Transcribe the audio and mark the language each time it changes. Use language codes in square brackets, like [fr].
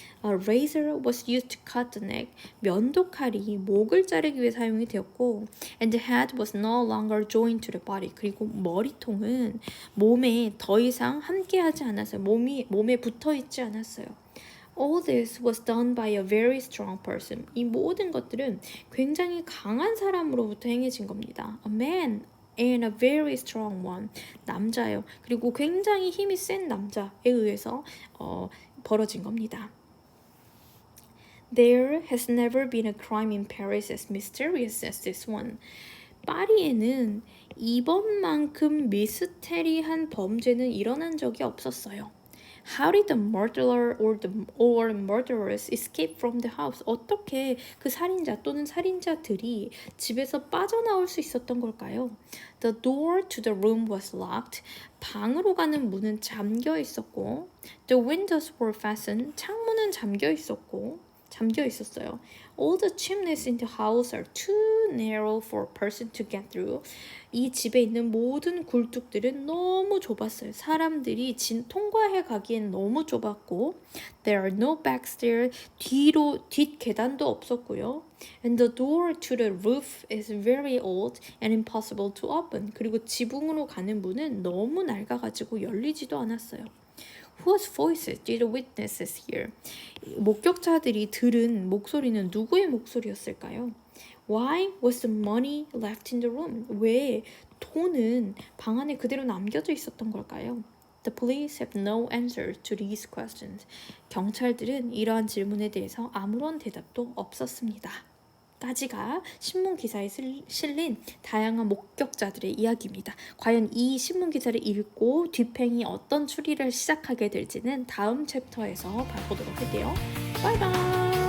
[en] A razor was used to cut the neck. [ko] 면도칼이 목을 자르기 위해 사용이 되었고, [en] and the head was no longer joined to the body. [ko] 그리고 머리통은 몸에 더 이상 함께하지 않았어요. 몸에 붙어 있지 않았어요. [en] All this was done by a very strong person. [ko] 이 모든 것들은 굉장히 강한 사람으로부터 행해진 겁니다. [en] A man and a very strong one. [ko] 남자예요. 그리고 굉장히 힘이 센 남자에 의해서 벌어진 겁니다. [en] There has never been a crime in Paris as mysterious as this one. [ko] 파리에는 이번만큼 미스테리한 범죄는 일어난 적이 없었어요. [en] How did the murderer or murderers escape from the house? [ko] 어떻게 그 살인자 또는 살인자들이 집에서 빠져나올 수 있었던 걸까요? [en] The door to the room was locked. [ko] 방으로 가는 문은 잠겨 있었고, [en] the windows were fastened. [ko] 창문은 잠겨 있었어요. [en] All the chimneys in the house are too narrow for a person to get through. [ko] 이 집에 있는 모든 굴뚝들은 너무 좁았어요. 사람들이 통과해 가기엔 너무 좁았고, [en] there are no back stairs. [ko] 뒷 계단도 없었고요. [en] And the door to the roof is very old and impossible to open. [ko] 그리고 지붕으로 가는 문은 너무 낡아가지고 열리지도 않았어요. [en] Whose voices did the witnesses hear? [ko] 목격자들이 들은 목소리는 누구의 목소리였을까요? [en] Why was the money left in the room? [ko] 왜 돈은 방 안에 그대로 남겨져 있었던 걸까요? [en] The police have no answer to these questions. [ko] 경찰들은 이러한 질문에 대해서 아무런 대답도 없었습니다. 까지가 신문 기사에 실린 다양한 목격자들의 이야기입니다. 과연 이 신문 기사를 읽고 뒷팽이 어떤 추리를 시작하게 될지는 다음 챕터에서 봐보도록 할게요. 바이바이.